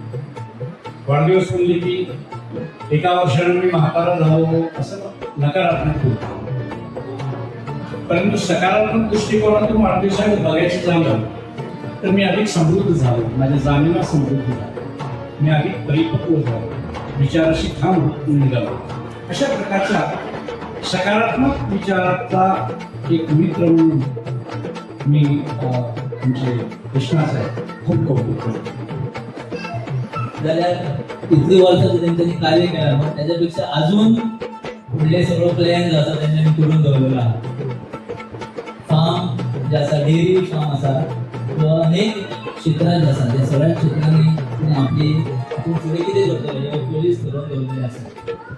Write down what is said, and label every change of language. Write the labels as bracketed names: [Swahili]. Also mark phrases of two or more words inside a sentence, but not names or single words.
[Marathi] वाढदिवस म्हणले की एका वर्षाने मी म्हातारा झालो असं नकारात्मक होतं, परंतु सकारात्मक दृष्टिकोनातून वाढदिवसाकडे बघायचं झालं तर मी अधिक समृद्ध झालो, माझ्या जाणीवा समृद्ध झाल्या, मी अधिक परिपक्व झालो, विचाराशी ठाम निघालो। अशा प्रकारच्या सकारात्मक विचाराचा एक मित्र म्हणून मी आमचे कृष्णाचं खूप कौतुक करतो। [Konkani] जाल्यार इतली वर्सां तेंच्यांनी कार्य केलां [Marathi] मग त्याच्यापेक्षा अजून [Konkani] फुडले सगळो प्लॅन जो आसा तेंच्यांनी करून दवरलेलो आहा। फार्म जे आसा [English] dairy farm [Konkani] आसा तो अनेक क्षेत्रांत आसा, त्या सगळ्या क्षेत्रांनी तिणें आपली फुडें कितें करतले हे पयलींच करून दवरलेलें आसा।